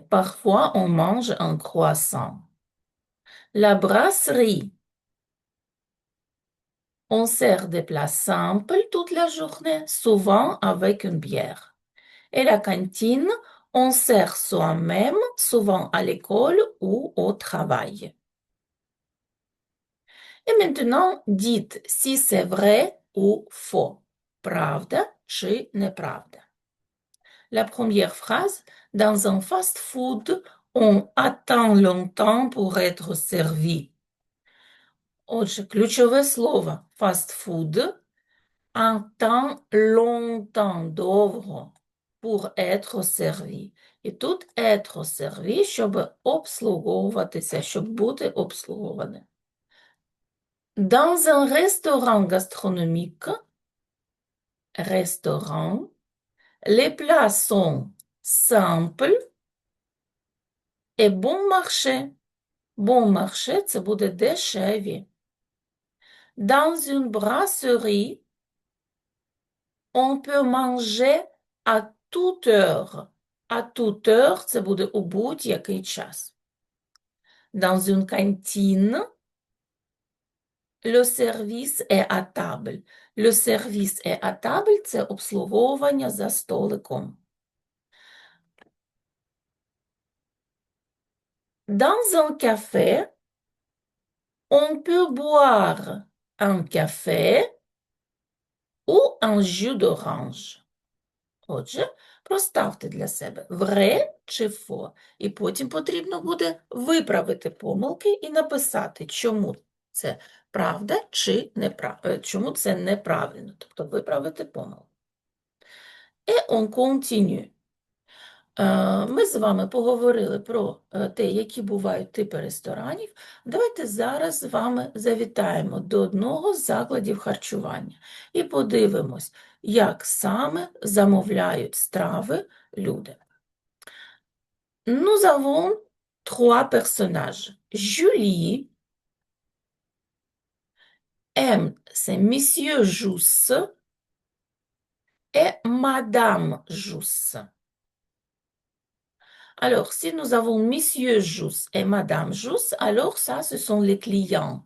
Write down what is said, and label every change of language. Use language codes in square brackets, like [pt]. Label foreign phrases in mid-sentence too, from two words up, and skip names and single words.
[fr] Parfois, on mange un croissant. La brasserie, on sert des plats simples toute la journée, souvent avec une bière. Et la cantine, on sert soi-même, souvent à l'école ou au travail. Et maintenant, dites si c'est vrai ou faux. [uk] Правда чи неправда. [fr] La première phrase, dans un fast-food, on attend longtemps pour être servi. [uk] Отже, ключове слово fast-food – [fr] attend longtemps, довго, pour être servi. [uk] І тут [fr] être servi, [uk] щоб обслуговуватися, щоб бути обслугованим. [fr] Dans un restaurant gastronomique, restaurant, les plats sont simples et bon marché. Bon marché – [uk] це буде дешеві. [fr] Dans une brasserie, On peut manger à toute heure. À toute heure, [uk] це буде у будь-який час. [fr] Dans une cantine, le service est à table. Le service est à table, [uk] це обслуговування за столиком. [fr] Dans un café, on peut boire un café ou un jus d'orange. [uk] Отже, проставте для себе vrai чи faux. І потім потрібно буде виправити помилки і написати, чому це правда чи неправда, чому це неправильно. Тобто виправити помилку. [fr] Et on continue. [uk] Ми з вами поговорили про те, які бувають типи ресторанів. Давайте зараз з вами завітаємо до одного з закладів харчування і подивимось, як саме замовляють страви люди. [fr] Nous avons trois personnages. Julie, M, c'est Monsieur Jousse et Madame Jousse. Alors, si nous avons Monsieur Jousse et Madame Jousse, alors ça, ce sont les clients.